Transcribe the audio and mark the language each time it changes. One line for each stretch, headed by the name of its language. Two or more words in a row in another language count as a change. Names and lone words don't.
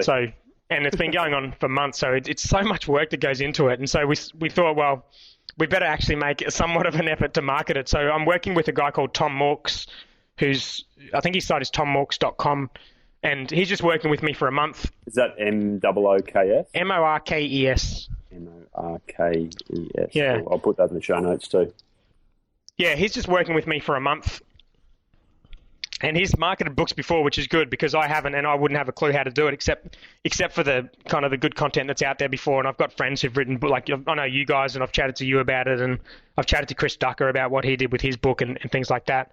English: So, and it's been going on for months. So it's so much work that goes into it. And so we thought, well, we better actually make somewhat of an effort to market it. So I'm working with a guy called Tom Morks, I think his site is tommorks.com, and he's just working with me for a month. Is that M-O-O-K-S? M-O-R-K-E-S. M-O-R-K-E-S. Yeah. I'll put that in the show notes too. Yeah, he's just working with me for a month. And he's marketed books before, which is good, because I haven't, and I wouldn't have a clue how to do it except for the kind of the good content that's out there before. And I've got friends who've written, like, I know you guys, and I've chatted to you about it, and I've chatted to Chris Ducker about what he did with his book and things like that.